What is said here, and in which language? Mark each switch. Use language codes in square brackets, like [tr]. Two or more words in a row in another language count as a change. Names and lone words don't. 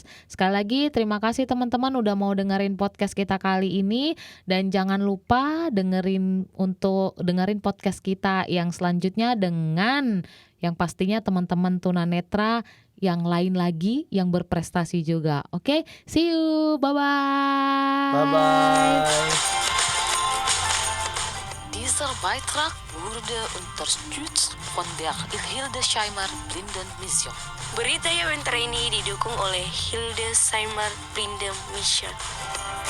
[id] Sekali lagi terima kasih teman-teman udah mau dengerin podcast kita kali ini. Dan jangan lupa dengerin podcast kita yang selanjutnya dengan yang pastinya teman-teman tunanetra yang lain lagi yang berprestasi juga. Oke, [en] see you, bye-bye. Bye-bye. [de] Dieser Beitrag wurde unterstützt von der Hildesheimer Blindenmission. [id] Berita yang ini didukung oleh Hildesheimer Blinden Mission.